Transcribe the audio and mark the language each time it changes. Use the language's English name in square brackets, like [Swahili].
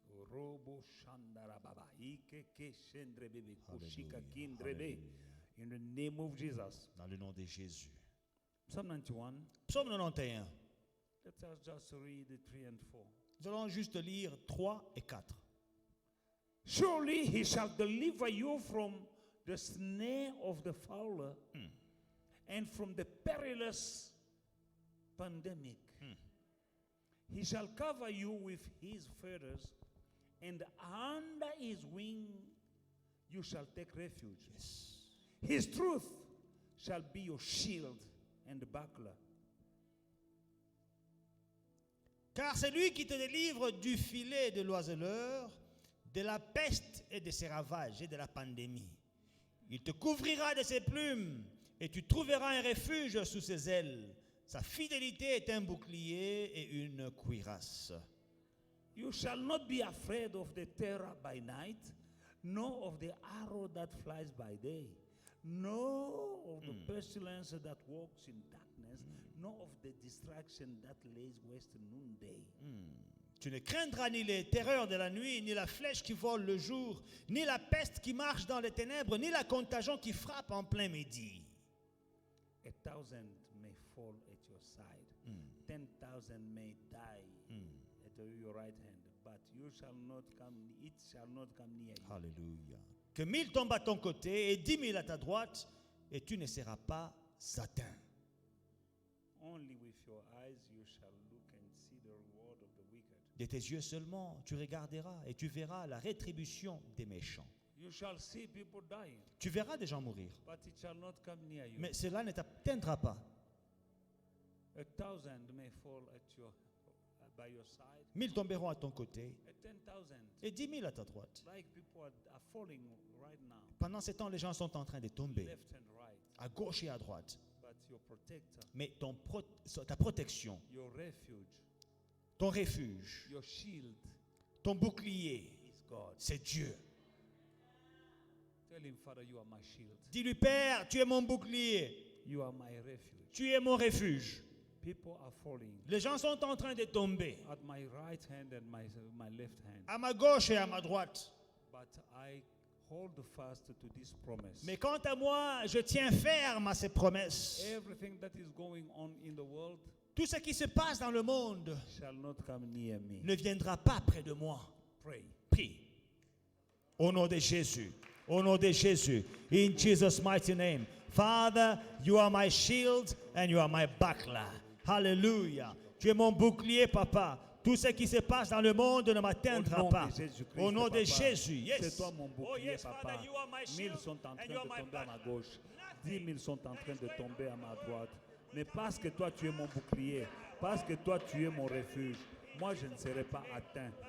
[English] Robo Shandara Baba. Ike ke Shendrebe Kushika Hallelujah. Kindrebe. In the name of Jesus. [French] Dans le nom de Jésus. [English] Psalm 91. [French] Psaume 91. [English] Let us just read 3 and 4. [French] Nous allons juste lire 3 et 4. [English] Surely he shall deliver you from the snare of the fowler and from the perilous pandemic. He shall cover you with his feathers, and under his wing you shall take refuge. His truth shall be your shield and buckler. [French] Car c'est lui qui te délivre du filet de l'oiseleur, de la peste et de ses ravages et de la pandémie. Il te couvrira de ses plumes et tu trouveras un refuge sous ses ailes. Sa fidélité est un bouclier et une cuirasse. [English] You shall not be afraid of the terror by night, nor of the arrow that flies by day, nor of the pestilence that walks in darkness, nor of the distraction that lays waste noonday. [French] Tu ne craindras ni les terreurs de la nuit, ni la flèche qui vole le jour, ni la peste qui marche dans les ténèbres, ni la contagion qui frappe en plein midi. [English] 1,000 may fall at your side, 10,000 may die at your right hand, but you shall not come. It shall not come near you. Alléluia. [French] Que 1000 tombent à ton côté et 10 000 à ta droite, et tu ne seras pas atteint. [English] Only with your eyes you shall look and see the reward of the wicked. [French] De tes yeux seulement, tu regarderas et tu verras la rétribution des méchants. [English] You shall see people dying, [French] Tu verras des gens mourir, [English] but it shall not come near you. [French] mais cela ne t'atteindra pas. [English] 1,000 may fall by your side, [French] 1000 tomberont à ton côté [English] and 10,000 [French] et 10 000 à ta droite. [English] like people are falling right now, [French] Pendant ce temps, les gens sont en train de tomber [English] left and right. [French] à gauche et à droite. [English] But your protector, [French] Mais ta protection, [English] your refuge, [French] ton refuge, [English] your shield [French] ton bouclier, [English] is God. [French] c'est Dieu. [English] Tell him, Father, you are my shield. [French] Dis-lui, Père, tu es mon bouclier, [English] You are my refuge. [French] tu es mon refuge. [English] People are falling [French] Les gens sont en train de tomber [English] at my right hand and my left hand. [French] à ma gauche et à ma droite. [English] But I hold fast to this promise. [French] Mais quant à moi, je tiens ferme à ces promesses. [English] Everything that is going on in the world [French] Tout ce qui se passe dans le monde [English] shall not come near me. [French] ne viendra pas près de moi. [English] Pray. [French] Prie. Au nom de Jésus. Au nom de Jésus. [English] In Jesus' mighty name. Father, you are my shield and you are my buckler. [French] Hallelujah. Tu es mon bouclier, papa. Tout ce qui se passe dans le monde ne m'atteindra pas. Au nom de Jésus. Yes. C'est toi mon bouclier, [English] Oh yes, [French] papa. [English] Father, you are my 1000 shield [French] sont en train [English] and [French] de [English] you are my [French] tomber à ma [English] buckler. [French] gauche. 10 000 sont en train de tomber à ma droite. Mais parce que toi tu es mon bouclier, parce que toi tu es mon refuge, moi je ne serai pas atteint.